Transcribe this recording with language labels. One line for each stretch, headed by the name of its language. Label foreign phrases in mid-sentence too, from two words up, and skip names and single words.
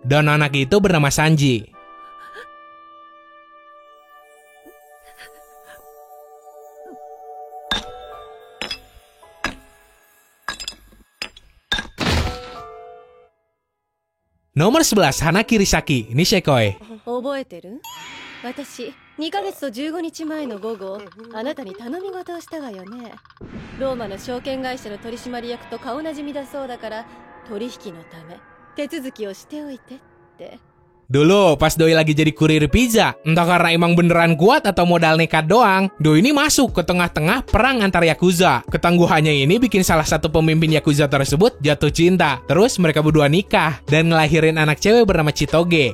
Indonesian: Dan anak itu bernama Sanji. Nomor 11, Hana Kirisaki, Nisekoi.
Japanese: 覚えてる？私、2ヶ月と15日前の午後、あなたに頼み事をしたわよね。ローマの証券会社の取締役と顔なじみだそうだから、取引のため手続きをしておいてって。
Indonesian: Dulu pas Doi lagi jadi kurir pizza, entah karena emang beneran kuat atau modal nekat doang, Doi ini masuk ke tengah-tengah perang antar Yakuza. Ketangguhannya ini bikin salah satu pemimpin Yakuza tersebut jatuh cinta. Terus mereka berdua nikah dan ngelahirin anak cewek bernama Chitoge.